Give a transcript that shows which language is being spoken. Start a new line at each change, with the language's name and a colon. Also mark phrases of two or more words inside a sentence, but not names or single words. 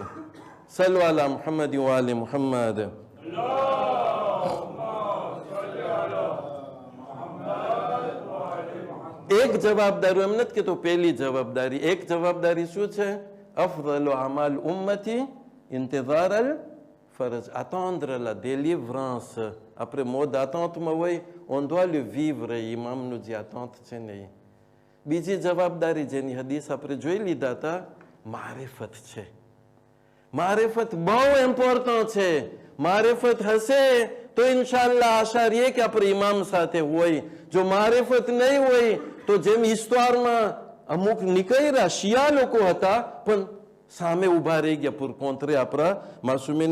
Arabic: صلوا على محمد وآل محمد.
Gujarati: એક જવાબદારી એમ નથી કહેતો પહેલી જવાબદારી, એક જવાબદારી શું છે?
Arabic: أفضل أعمال أمتي انتظار الفرج.
French: attendre la délivrance.
Gujarati: આપણે મોદ attente-માં હોય,
French: on doit le vivre.
Gujarati: ઇમામનું જે attente છે ને એ. બીજી જવાબદારી જેની હદીસ આપણે જોઈ લીધા હતા, મારિફત છે. મારિફત બહુ ઇમ્પોર્ટન્ટ છે. મારિફત હશે તો ઇન્શાલ્લાહ આશા રહીએ કે આપણે ઇમામ સાથે હોય. જો મારિફત નહીં હોય તો જેમ ઈશ્વરમાં અમુક નીકળ્યા શિયા લોકો હતા પણ સામે ઉભા રહી ગયા પૂર કોન્ત્રે આપણા માસુમીન.